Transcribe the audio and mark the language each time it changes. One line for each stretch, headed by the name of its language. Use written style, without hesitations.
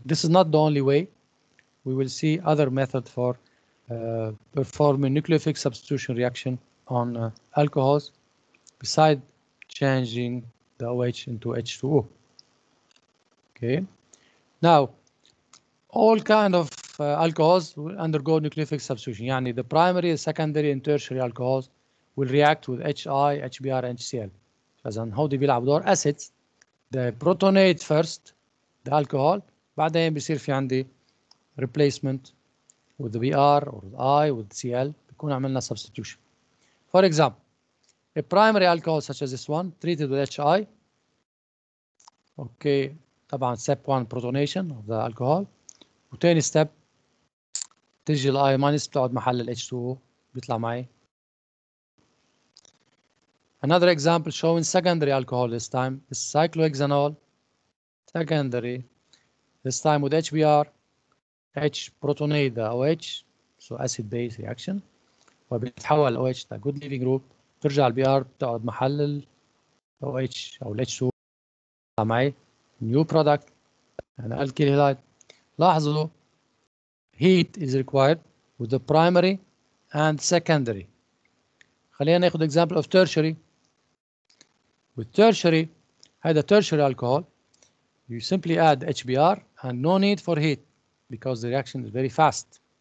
English: This is not the only way. We will see other method for performing nucleophilic substitution reaction on alcohols besides changing the OH into H2O. Okay. Now, all kind of alcohols will undergo nucleophilic substitution.
Arabic: يعني
English: the primary, secondary, and tertiary alcohols will react with HI, HBr, and HCl.
Arabic: فإذا هودي بيلعبوا دور acids.
English: The protonate first the alcohol
Arabic: بعدين بيصير في عندي
English: replacement with the Br or the I with Cl
Arabic: بيكون عملنا
English: substitution. For example, a primary alcohol such as this one treated with HI. Okay,
Arabic: طبعا
English: step 1 protonation of the alcohol.
Arabic: وتاني step تجي ال I minus بتقعد محل ال H2O بيطلع معي.
English: Another example showing secondary alcohol this time is cyclohexanol. Secondary, this time with HBr, H protonate the OH, so acid base reaction.
Arabic: وبيتحول
English: OH to good leaving group.
Arabic: ترجع ال Br بتقعد محل ال OH أو ال H2O بيطلع معي
English: new product and alkyl halide.
Arabic: لاحظوا
English: heat is required with the primary and secondary.
Arabic: خلينا ناخذ
English: example of tertiary. With tertiary,
Arabic: هذا
English: tertiary alcohol, you simply add HBr and no need for heat because the reaction is very fast.